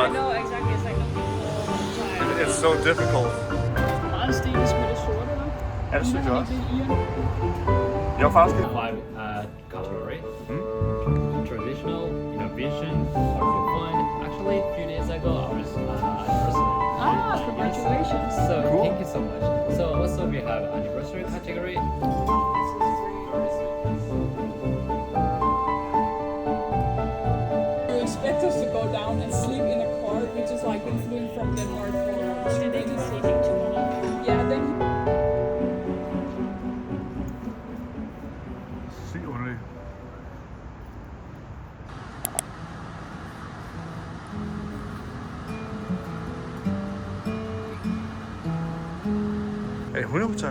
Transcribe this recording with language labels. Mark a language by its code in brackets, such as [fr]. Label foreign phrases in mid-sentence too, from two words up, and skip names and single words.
[en] I know exactly. It's like no it's so difficult. [da] meget stilisk med det sorte, eller? Ja, det synes jeg også. Det Jeg var faktisk lidt... [en] Five category. Traditional, innovation, colorful fun. Actually, a few days ago, I was anniversary. Congratulations. So Cool. thank you so much. So also we have anniversary category. You expect us to go down and sleep in a car, which is like been flew from Denmark for 3 days. Yeah, then [da] Sygt underligt. Er det hundehotel?